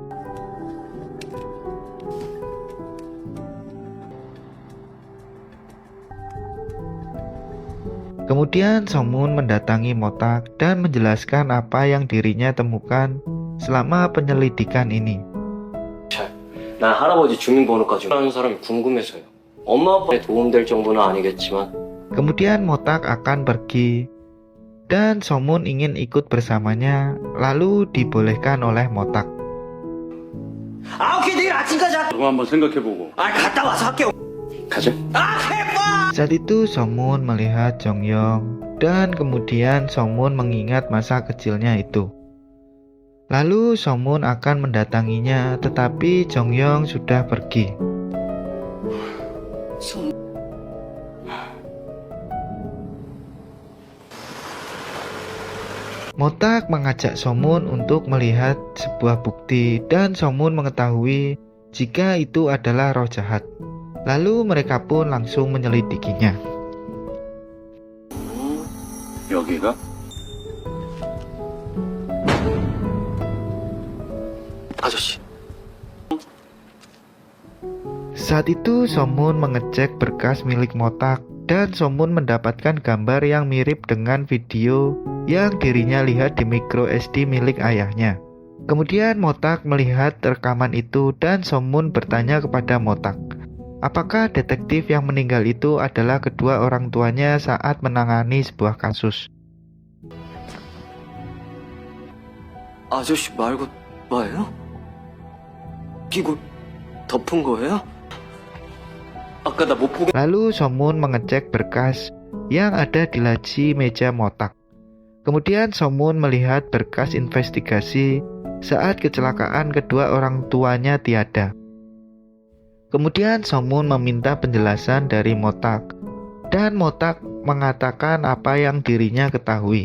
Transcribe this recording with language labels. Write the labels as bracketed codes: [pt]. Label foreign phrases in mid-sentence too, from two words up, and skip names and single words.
[id] Kemudian Somun mendatangi Motak dan menjelaskan apa yang dirinya temukan selama penyelidikan ini. [ko] 난 할아버지 주민번호까지 아는 사람이 궁금해서요. 엄마 아빠에 도움될 정도는 아니겠지만. [id] Kemudian Motak akan pergi dan Somun ingin ikut bersamanya, lalu dibolehkan oleh Motak. [ko] 오케이, 내일 아침까지 할게. 그거 한번 생각해보고. 갔다 와서 할게요. 가자. [id] Saat itu Somun melihat Jongyong dan kemudian Somun mengingat masa kecilnya itu. Lalu Somun akan mendatanginya, tetapi Jongyong sudah pergi. Motak mengajak Somun untuk melihat sebuah bukti dan Somun mengetahui jika itu adalah roh jahat. Lalu mereka pun langsung menyelidikinya. [ko] 여기가? 아저씨. [id] Saat itu Somun mengecek berkas milik Motak dan Somun mendapatkan gambar yang mirip dengan video yang dirinya lihat di micro SD milik ayahnya. Kemudian Motak melihat rekaman itu dan Somun bertanya kepada Motak, apakah detektif yang meninggal itu adalah kedua orang tuanya saat menangani sebuah kasus. [ko] 아저씨 말고 뭐예요? 이거 덮은 거예요? 아까 나 못 보게. [id] Lalu Somun mengecek berkas yang ada di laci meja Motak. Kemudian Somun melihat berkas investigasi saat kecelakaan kedua orang tuanya tiada. Kemudian Somun meminta penjelasan dari Motak, dan Motak mengatakan apa yang dirinya ketahui.